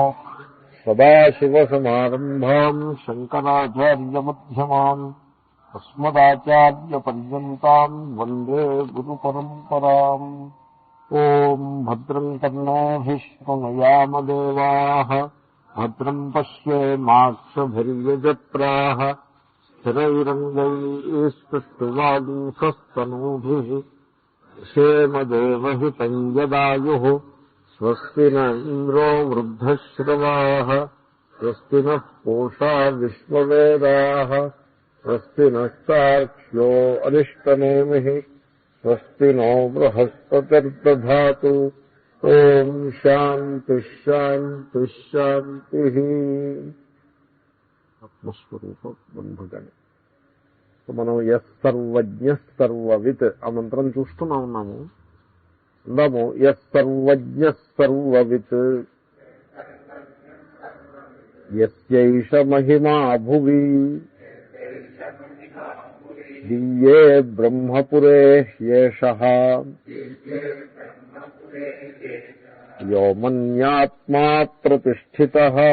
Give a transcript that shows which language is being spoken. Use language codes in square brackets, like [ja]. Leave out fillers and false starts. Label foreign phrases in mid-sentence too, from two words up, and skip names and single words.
[sa] సదాశివసమారంభాం శంకరాచార్యమధ్యమాం అస్మదాచార్యపర్యంతాం వందే గురుపరంపరాం. ఓం భద్రం కర్ణోభిః శృణుయామదేవాః భద్రం పశ్యేమాక్షభిర్యజత్రాః స్థిరైరంగైస్తువాగుంసస్తనూభిః क्षेमदेवहितं यदायुः स्वस्ति न इन्द्रो वृद्धश्रवाः स्वस्ति नः पूषा विश्ववेदाः स्वस्ति नस्तार्क्ष्यो अरिष्टनेमिः स्वस्ति नो बृहस्पतिर्दधातु. ओम शांति शांति शांतिः. [te] ఆత్మస్వరూప బంధుగణి. మనం [sa] ఎస్ సర్వజ్ఞ సర్వవిత్ [te] ఆ మంత్రం చూస్తూనే ఉన్నాము. [sa] అందాము ఎస్ సర్వజ్ఞ సర్వవిత్ యస్యైష మహిమా భువి దివ్యే బ్రహ్మపురే హ్యేషః యో మన్యాత్మా ప్రతిష్ఠితః.